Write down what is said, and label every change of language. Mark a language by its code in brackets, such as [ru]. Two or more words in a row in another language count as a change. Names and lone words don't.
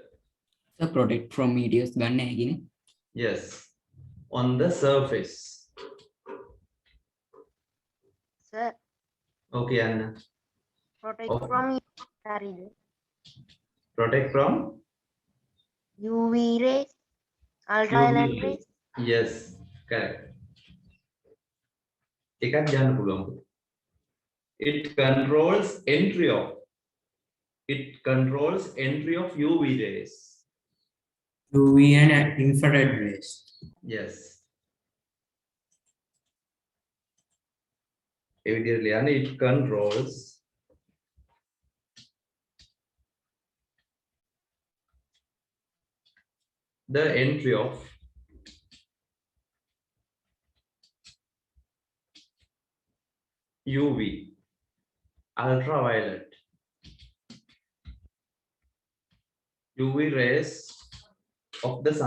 [en] So protect from meteors [si] ගන්න හැකිනේ. [en] Yes, on the surface. Sir, Okay, Anna. protect Oh. from hariද? Protect from UV rays, ultraviolet UV. rays. Yes, correct. [si] එකක් ගන්න පුළුවන්. [en] It controls entry of UV rays. UV and infrared rays. Yes. Evidently, and it controls the entry of UV, ultraviolet, UV rays of the sun.